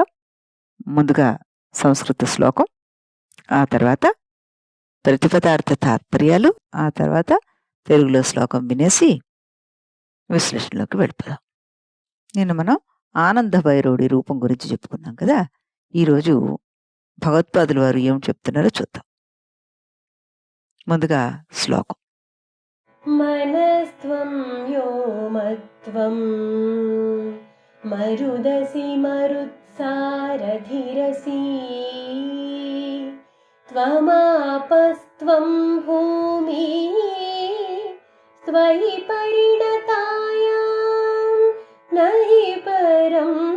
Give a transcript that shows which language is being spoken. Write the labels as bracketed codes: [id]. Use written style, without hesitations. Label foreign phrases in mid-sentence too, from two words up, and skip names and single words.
[te] ముందుగా సంస్కృత శ్లోకం, ఆ తర్వాత ప్రతిపదార్థ తాత్పర్యాలు, ఆ తర్వాత తెలుగులో శ్లోకం వినేసి విశ్లేషణలోకి వెళ్ళిపోదాం. నిన్న మనం ఆనంద భైరవుడి రూపం గురించి చెప్పుకున్నాం కదా! ఈరోజు భగవత్పాదుల వారు ఏం చెప్తున్నారో చూద్దాం. ముందుగా శ్లోకం. [sa] मनस्त्वं व्योमत्वं मरुदसि मरुत्सारथिरसि त्वमापस्त्वं भूमिः त्वयि परिणतायां न हि परं